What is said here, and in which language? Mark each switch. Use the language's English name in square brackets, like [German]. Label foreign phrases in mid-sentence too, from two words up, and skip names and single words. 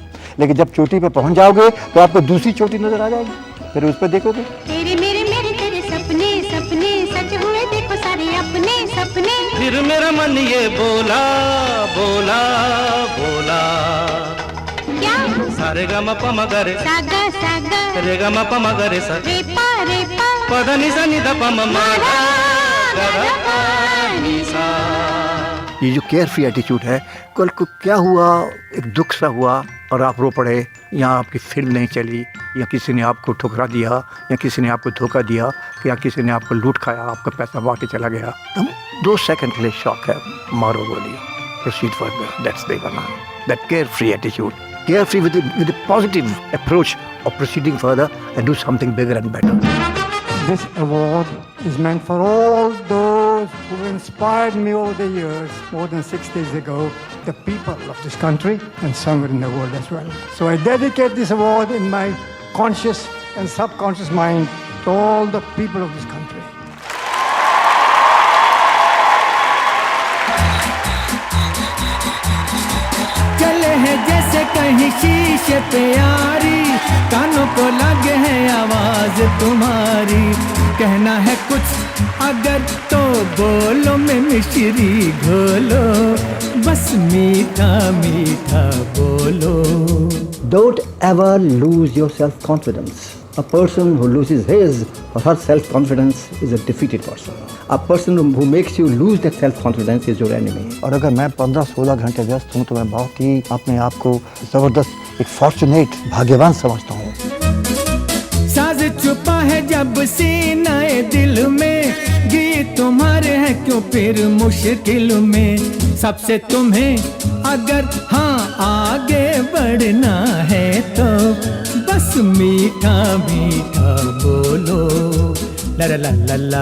[Hindi] लेकिन जब चोटी पे पहुंच जाओगे तो आपको दूसरी चोटी नजर आ जाएगी, फिर उस पर देखोगे। तेरे मेरे मेरे तेरे सपने सपने सच हुए, देखो सारे अपने सपने। फिर मेरा मन ये बोला बोला बोला क्या? सारे गा मा पा मा गा रे सागा सागा रे गा मा पा मा गा रे सा रे पा प ध नि सा नि ध प म मा गा गा ध प नि सा। ये जो [English] care free attitude [Hindi] है, कल को क्या हुआ, एक दुख सा हुआ और आप रो पड़े, या आपकी फिल्म नहीं चली, या किसी ने आपको ठुकरा दिया, या किसी ने आपको धोखा दिया, या किसी ने आपको लूट खाया, आपका पैसा बांट के चला गया, तो 2 सेकंड के लिए शौक है, मारो गोली, [English] proceed further. that's the one, that care free attitude, care free with a positive approach of proceeding further and do something bigger and better. This award is meant for all those who inspired me over the years, more than 6 days ago, the people of this country and somewhere in the world as well. So I dedicate this award in my conscious and subconscious mind to all the people of this country. [Hindi] चले हैं जैसे कहीं शीशे पे यारी, कानों को लगे है आवाज तुम्हारी। कहना है कुछ अगर तो बोलो, में मिश्री घोलो, बस मीठा मीठा बोलो। [English] Don't ever lose your self-confidence. A person who loses his or her self-confidence is a defeated person. A person who makes you lose that self-confidence is your enemy. [Hindi] और अगर मैं 15-16 घंटे व्यस्त हूँ तो मैं बहुत ही अपने आप को ज़बरदस्त, एक फॉर्चुनेट, भाग्यवान समझता हूँ। साज छुपा है जब सीनाए दिल में, गीत तुम्हारे हैं क्यों फिर मुश्किल में। सबसे तुम्हें अगर हाँ आगे बढ़ना है तो बस मीठा मीठा बोलो, ला ला ला ला।